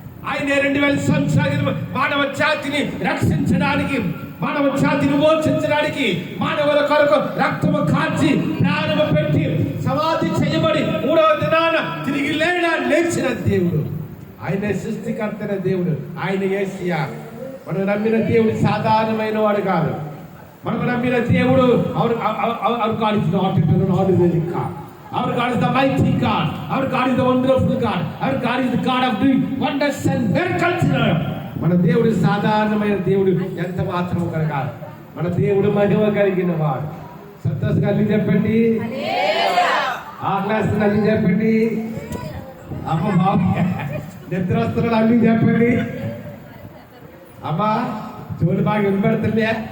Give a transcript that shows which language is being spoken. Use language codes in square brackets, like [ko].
[te] ఆయన 2000 సంవత్సరాల మానవ జాతిని రక్షించడానికి, మానవ జాతిని విమోచించడానికి, మానవుల కొరకు రక్తము కాచి ప్రాణము పెట్టి సమాధి చేయబడి 3వ దినాన తిరిగి లేచిన దేవుడు ఆయన, సృష్టికర్తన దేవుడు ఆయన యేసయ్య. మనం నమ్మిన దేవుడు సాధారణమైన వాడు కాదు. మనం నమ్మిన దేవుడు [en] our God is not an ordinary God. Our God is the mighty God. Our God is the wonderful God. Our God is the God of doing wonders and miracles. [te] మన దేవుడు సాధారణమైన దేవుడు ఎంత మాత్రం కాదు. మన దేవుడు మహిమ కలిగిన వాడు. సంతోషంగా అల్లి చెప్పండి, ఆహ్లాదంగా అల్లి చెప్పండి. అమ్మ బాబు నిద్ర వస్తున్నారు అల్లి చెప్పండి. అమ్మా చూడు బాగా వినపడుతుంది.